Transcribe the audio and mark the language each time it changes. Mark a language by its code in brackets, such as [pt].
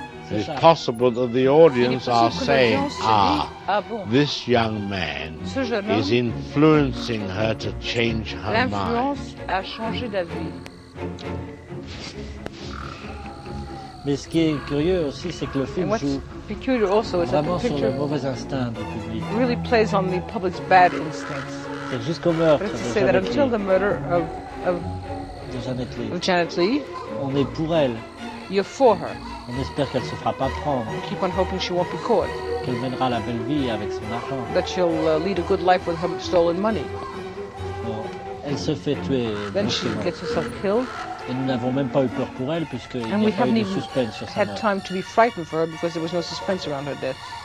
[en] It's possible that the audience are saying, this young man is influencing her to change her mind. [fr] A changé d'avis. Mais ce qui est curieux aussi, c'est que le film joue [en] also, [fr] vraiment sur le mauvais instinct du public. [en] Really plays on the public's bad instincts. [fr] C'est jusqu'au meurtre. [en] But to say that until the murder of Janet Leigh, [fr] on est pour elle. [en] You're for her. [fr] On espère qu'elle se fera pas prendre. [en] We keep on hoping she won't be caught. [fr] Qu'elle mènera la belle vie avec son argent. [en] That she'll lead a good life with her stolen money. [fr] Bon, elle se fait tuer. [en] Then she gets herself killed. [fr] Et nous n'avons même pas eu peur pour elle puisque il n'y a pas eu de suspense sur sa mort. [en] Had time to be frightened for her because there was no suspense around her death.